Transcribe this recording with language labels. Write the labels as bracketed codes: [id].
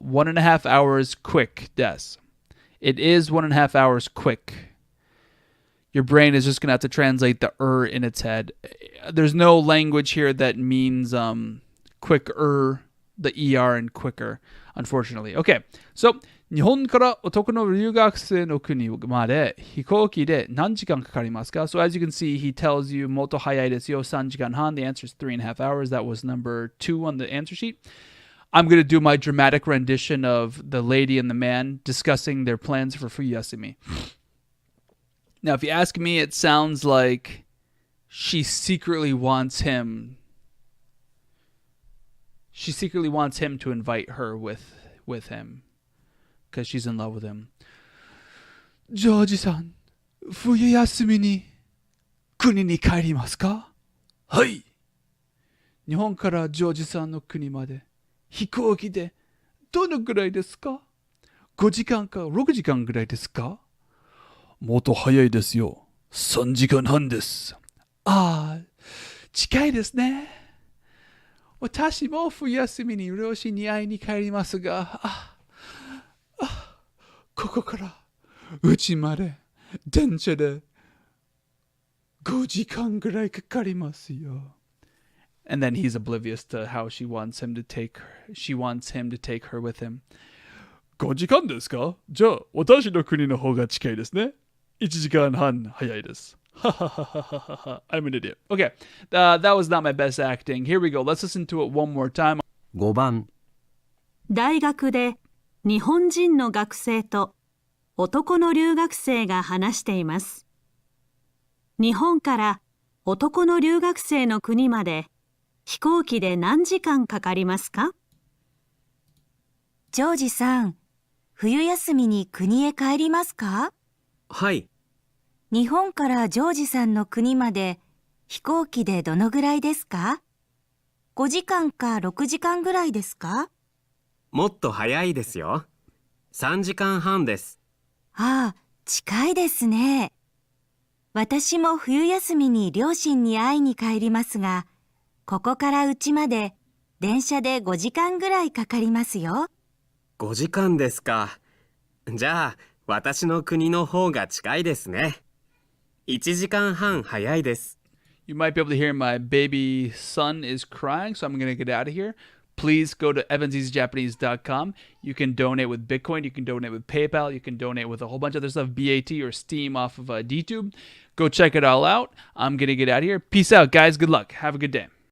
[en] 1.5 hours quick des. It is 1.5 hours quick. Your brain is just going to have to translate the in its head. There's no language here that means quicker, the er and quicker, unfortunately. Okay, so [ja] 日本から男の留学生の国まで飛行機で何時間かかりますか? [en] So as you can see, he tells you [ja] もっと早いですよ, 3時間半. [en] The answer is 3.5 hours. That was number 2 on the answer sheet. I'm going to do my dramatic rendition of the lady and the man discussing their plans for Fuyasumi. Now, if you ask me, it sounds like she secretly wants him. She secretly wants him to invite her with him because she's in love with him. [ja] George-san, 冬休みに国に帰りますか?はい。日本からジョージさんの国まで飛行機でどのくらいですか? 5時間か6時間ぐらいですか?もっと早いですよ。 3時間半です。ああ、近いですね。私も冬休みに両親に会いに帰りますが、ここからうちまで電車で5時間ぐらいかかりますよ。 [en] And then he's oblivious to how she wants him to take her with him. [ja] 5時間ですか? じゃあ私の国の方が近いですね。 1時間半早いです。 [en] I'm an idiot. Okay, that was not my best acting. Here we go. Let's listen to it one more time. [ja] 5番大学で日本人の学生と男の留学生が話しています。日本から男の留学生の国まで飛行機で何時間かかりますか？ジョージさん、冬休みに国へ帰りますか？はい。日本からジョージさんの国まで飛行機でどのぐらいですか？ 5 時間か6時間ぐらいですか？もっと早いですよ。3時間半です。ああ、近いですね。私も冬休みに両親に会いに帰りますが、ここから家まで電車で5時間ぐらいかかりますよ。 5時間ですか。じゃあ、私の国の方が近いですね。 1時間半早いです。 [en] You might be able to hear my baby son is crying, so I'm going to get out of here. Please go to evanseasyjapanese.com. You can donate with Bitcoin. You can donate with PayPal. You can donate with a whole bunch of other stuff, BAT or Steam off of DTube. Go check it all out. I'm going to get out of here. Peace out, guys. Good luck. Have a good day.